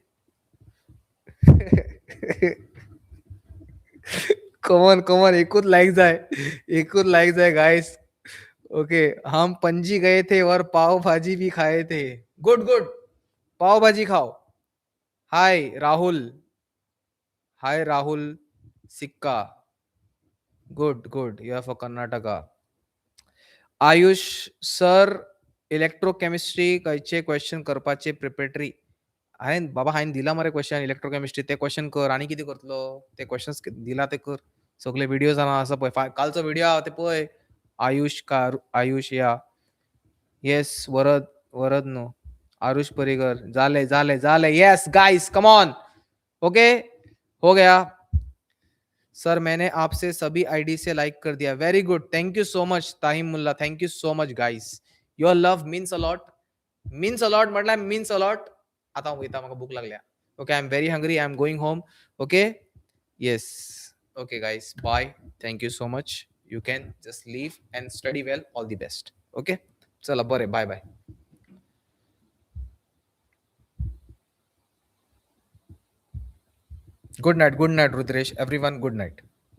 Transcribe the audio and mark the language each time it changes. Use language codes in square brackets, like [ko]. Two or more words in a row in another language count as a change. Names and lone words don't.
[en] come on come on, [kok] एकूच लाइक जाए, एकूच लाइक जाए गाइस। [hi] ओके, हम पणजी गए थे और पाव भाजी भी खाए थे। [en] good good, [hi] पाव भाजी खाओ। हाय राहुल, हाय राहुल सिक्का, [en] Good good, you are for Karnataka. [kok] आयुष सर, इलेक्ट्रोकेमिस्ट्री खयचे क्वेश्चन करपाचे प्रिपेटरी? हायन बाबा, हायन दिला मरे [en] question electrochemistry, [kok] ते क्वेश्चन कर, आणि किती करतलो? ते क्वेश्चन्स दिला ते कर, सगळे व्हिडिओ जाणा असं पळय, कालचो व्हिडिओ हा ते पळय। आयुष का, आयुष या, येस वरद, वरद नो, आरुष परिकर, झाले झाले झाले, [en] Yes guys come on. [hi] ओके, हो गया सर, मैंने आपसे सभी आईडी से लाइक कर दिया, [en] Very good, thank you so much Tahim Mulla, thank you so much guys, your love means a lot, means a lot म्हटलं, means a lot। [kok] आता वयता, म्हाका भूक लागल्या। [en] OK, I am very hungry, I am going home. OK, yes, OK guys, bye, thank you so much, you can just leave and study well, all the best. ओके, [kok] चला बरे, [en] bye bye, good night Rudresh, everyone good night.